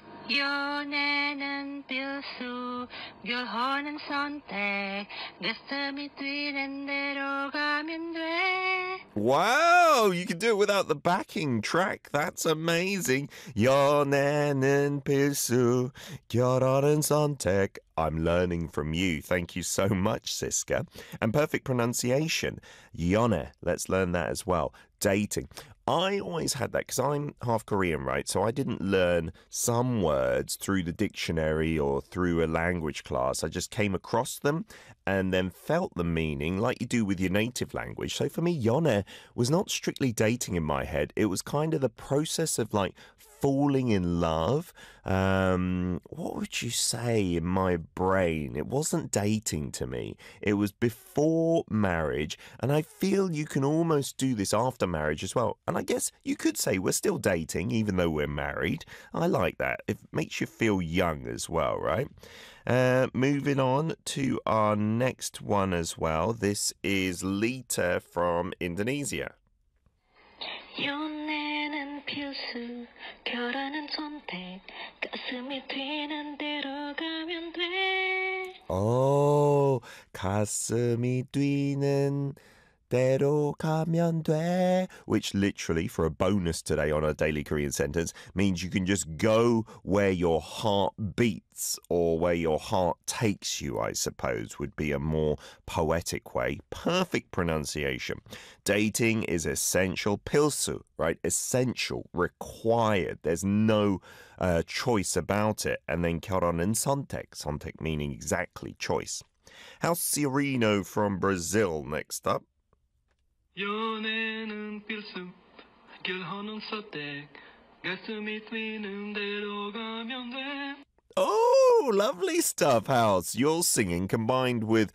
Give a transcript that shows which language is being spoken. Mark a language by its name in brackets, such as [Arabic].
[Korean] 연애는 필수, 결혼은 선택. 가슴이 뛰는 대로 가면 돼. [English] Wow, you can do it without the backing track. That's amazing. [Korean] 연애는 필수, 결혼은 선택. [English] I'm learning from you. Thank you so much, Siska. And perfect pronunciation. 연애, let's learn that as well. Dating. I always had that because I'm half Korean, right? So I didn't learn some words through the dictionary or through a language class. I just came across them and then felt the meaning like you do with your native language. So for me, 연애 was not strictly dating in my head. It was kind of the process of like falling in love. What would you say in my brain? It wasn't dating to me. It was before marriage. And I feel you can almost do this after marriage as well. And I guess you could say we're still dating even though we're married. I like that. It makes you feel young as well, right? Moving on to our next one as well. This is Lita from Indonesia. [Korean] 연애는 필수, 결혼은 선택. 가슴이 뛰는 대로 가면 돼. [English] Oh, [Korean] 가슴이 뛰는 대로 가면 돼, [English] which literally, for a bonus today on our daily Korean sentence, means you can just go where your heart beats or where your heart takes you, I suppose, would be a more poetic way. Perfect pronunciation. Dating is essential. 필수, right? Essential, required. There's no choice about it. And then [Korean] 결혼은 선택. [English] 선택 meaning exactly choice. How Sereno from Brazil next up. [Korean] 연애는 필수, 결혼은 선택, 가슴이 뛰는 대로 가면 돼. [English] Oh, lovely stuff, House. Your singing combined with